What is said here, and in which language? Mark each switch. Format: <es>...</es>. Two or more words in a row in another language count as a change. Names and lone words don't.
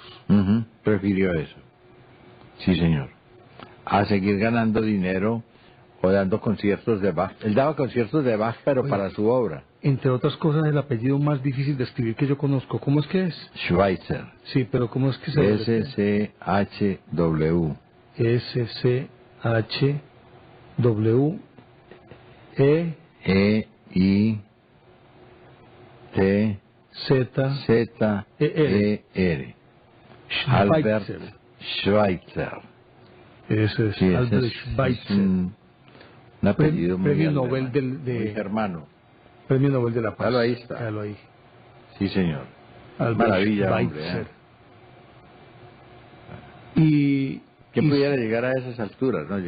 <es>Prefirió eso. Sí, señor. A seguir ganando dinero o dando conciertos de Bach. Él daba conciertos de Bach, pero para su obra. Entre otras cosas, el apellido más difícil de escribir que yo conozco. ¿Cómo es que es? Schweitzer. Sí, pero ¿cómo es que se S-C-H-W. S-C-H-W. E-I-T Z-E-R. Albert Schweitzer. Ese es, sí, Albert Schweitzer. Un apellido premio Nobel muy germano. Premio Nobel de la Paz. Claro, ahí está. Claro, ahí. Sí, señor. Albert Maravilla, Schweitzer. Y que pudiera llegar a esas alturas, ¿no?</es>